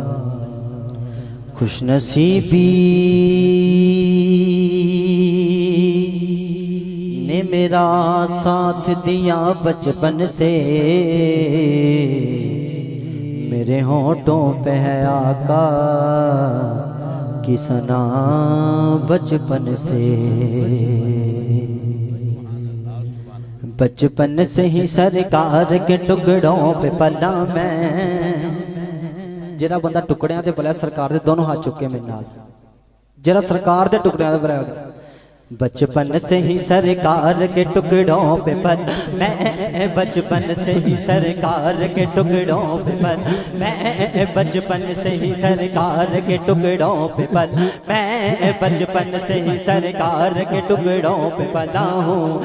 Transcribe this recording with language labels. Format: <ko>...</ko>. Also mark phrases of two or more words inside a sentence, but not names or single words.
<ur>خوش نصیبی نے میرا ساتھ دیا بچپن سے، میرے ہونٹوں پہ ہے آقا کی ثنا بچپن سے. بچپن سے ہی سرکار کے ٹکڑوں پہ پلا میں.</ur> <pa>جڑا بندہ ٹکڑیاں تے پلیا سرکار دے دونوں ہاتھ چکے میرے نال، جڑا سرکار دے ٹکڑیاں تے پلیا.</pa> <ur>بچپن سے ہی سرکار کے ٹکڑوں پہ پل میں، بچپن سے ہی سرکار کے ٹکڑوں پہ پل میں، بچپن سے ہی سرکار کے ٹکڑوں پہ پل میں، بچپن سے ہی سرکار کے ٹکڑوں پہ پلا ہوں.</ur>